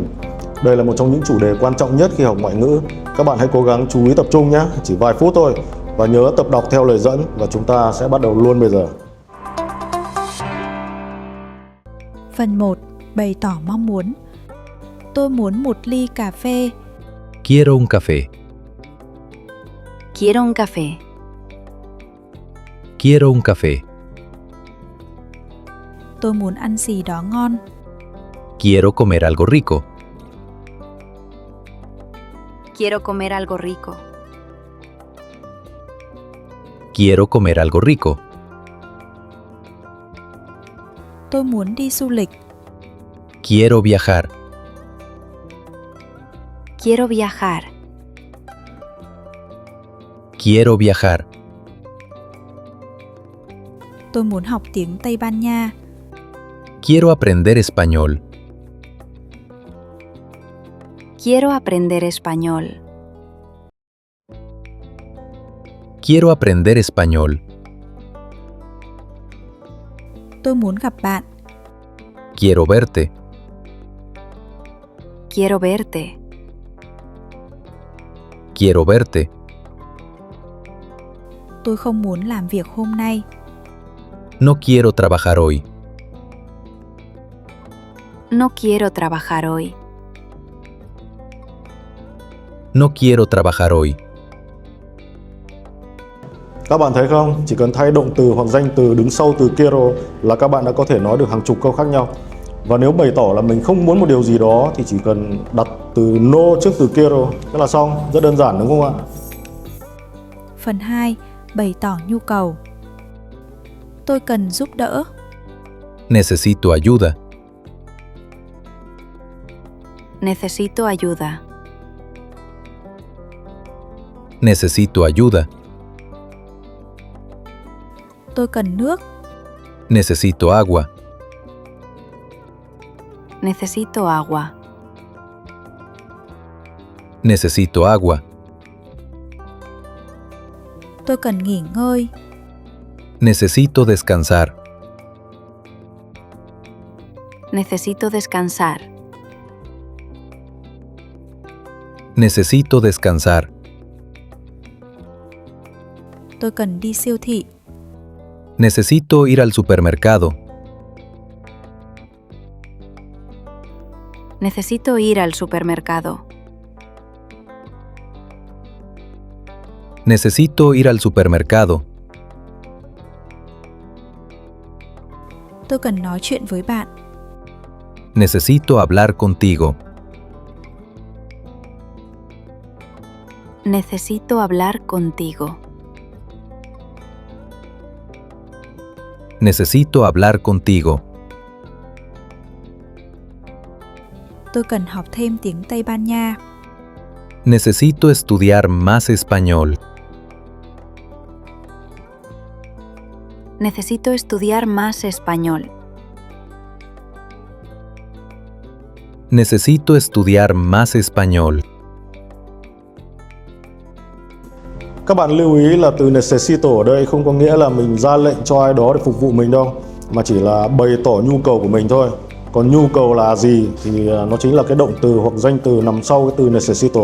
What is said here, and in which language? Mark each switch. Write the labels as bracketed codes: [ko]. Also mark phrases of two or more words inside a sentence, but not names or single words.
[vi] Đây là một trong những chủ đề quan trọng nhất khi học ngoại ngữ. Các bạn hãy cố gắng chú ý tập trung nhé, chỉ vài phút thôi. Và nhớ tập đọc theo lời dẫn và chúng ta sẽ bắt đầu luôn bây giờ. Phần 1. Bày tỏ mong muốn. Tôi muốn một ly cà phê. [es] Quiero un café. Quiero un café. Quiero un café. [vi] Tôi muốn ăn gì đó ngon. [es] Quiero comer algo rico. Quiero comer algo rico. Quiero comer algo rico. [vi] Tôi muốn đi du lịch. [es] Quiero viajar. Quiero viajar. Quiero viajar. [vi] Tôi muốn học tiếng Tây Ban Nha. [es] Quiero aprender español. Quiero aprender español. Quiero aprender español. [vi] Tôi muốn gặp bạn. [es] Quiero verte. Quiero verte. Quiero verte. [vi] Tôi không muốn làm việc hôm nay. [es] No quiero trabajar hoy. No quiero trabajar hoy. No quiero trabajar hoy. [vi] Các bạn thấy không? Chỉ cần thay động từ hoặc danh từ đứng sau từ quiero là các bạn đã có thể nói được hàng chục câu khác nhau. Và nếu bày tỏ là mình không muốn một điều gì đó thì chỉ cần đặt từ no trước từ quiero, thế là xong. Rất đơn giản đúng không ạ? Phần 2. Bày tỏ nhu cầu. Tôi cần giúp đỡ. [es] Necesito ayuda. Necesito ayuda. Necesito ayuda. [vi] Tôi cần nước. [es] Necesito agua. Necesito agua. Necesito agua. [vi] Tôi cần nghỉ ngơi. [es] Necesito descansar. Necesito descansar. Necesito descansar. [vi] Tôi cần đi siêu thị. [es] Necesito ir al supermercado. Necesito ir al supermercado. Necesito ir al supermercado. [vi] Tôi cần nói chuyện với bạn. [es] Necesito hablar contigo. Necesito hablar contigo. Necesito hablar contigo. [vi] Tôi cần học thêm tiếng Tây Ban Nha. [es] Necesito estudiar más español. Necesito estudiar más español. Necesito estudiar más español. [vi] Các bạn lưu ý là từ necesito ở đây không có nghĩa là mình ra lệnh cho ai đó để phục vụ mình đâu, mà chỉ là bày tỏ nhu cầu của mình thôi. Còn nhu cầu là gì thì nó chính là cái động từ hoặc danh từ nằm sau cái từ necesito.